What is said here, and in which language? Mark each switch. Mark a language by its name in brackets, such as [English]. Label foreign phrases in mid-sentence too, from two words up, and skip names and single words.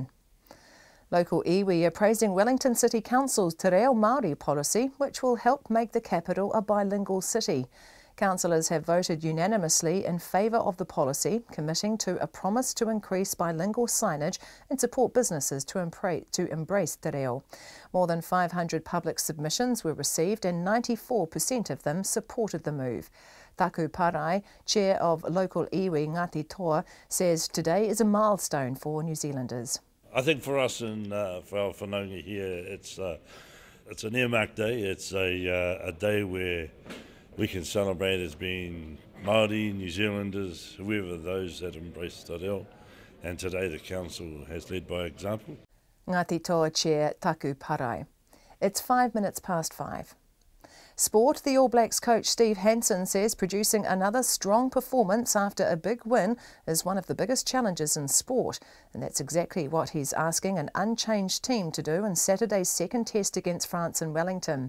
[English] Local iwi are praising Wellington City Council's [Māori] Te Reo Māori [English] policy, which will help make the capital a bilingual city. Councillors have voted unanimously in favour of the policy, committing to a promise to increase bilingual signage and support businesses to embrace [Māori] te reo. [English] More than 500 public submissions were received and 94% of them supported the move. Taku Parai, chair of local iwi Ngāti Toa, says today is a milestone for New Zealanders. I think for us and for our whanaunga here, it's an earmark day. It's a day where we can celebrate as being Marty, New Zealanders, whoever, those that embrace [Māori] te reo. [English] And today the Council has led by example. Ngāti toa Chair Taku Parai. It's 5 minutes past 5. Sport, the All Blacks coach Steve Hansen says producing another strong performance after a big win is one of the biggest challenges in sport, and that's exactly what he's asking an unchanged team to do in Saturday's second test against France in Wellington.